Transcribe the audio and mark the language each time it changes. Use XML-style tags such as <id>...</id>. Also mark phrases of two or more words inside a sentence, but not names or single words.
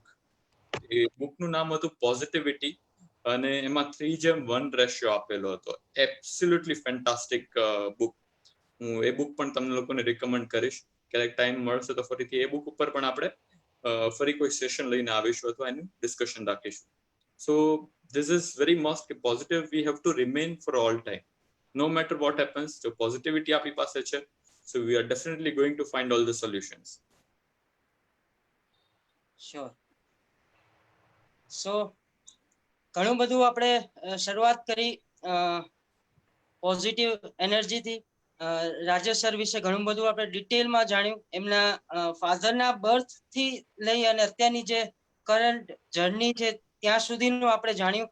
<gu>એ બુકનું નામ હતું પોઝિટિવિટી, અને એમાં 3:1 રેશિયો આપેલો હતો.</gu> <en>absolutely fantastic book.</en> <gu>હું એ બુક પણ તમને લોકોને રિકમેન્ડ કરીશ. ક્યારેક ટાઈમ મળશે તો ફરીથી એ બુક ઉપર પણ આપણે ફરી કોઈ સેશન લઈને આવીશું અથવા એનું ડિસ્કશન રાખીશું.</gu> <en>સો this is very must કે positive we have to remain for all time, no matter what happens.</en> <gu>જો પોઝિટિવિટી આપણી પાસે છે,</gu> <en>so we are definitely going to find all the solutions. Sure.</en> <gu>So ઘણું બધું આપણે શરૂઆત કરી પોઝિટિવ એનર્જીથી. રાજેશ સર વિશે ઘણું બધું આપણે ડિટેલમાં જાણ્યું. એમના ફાધરના બર્થ થી લઈ અને અત્યારની જે</gu> <en>current journey</en> <gu>છે ત્યાં સુધીનું આપણે જાણ્યું.</gu>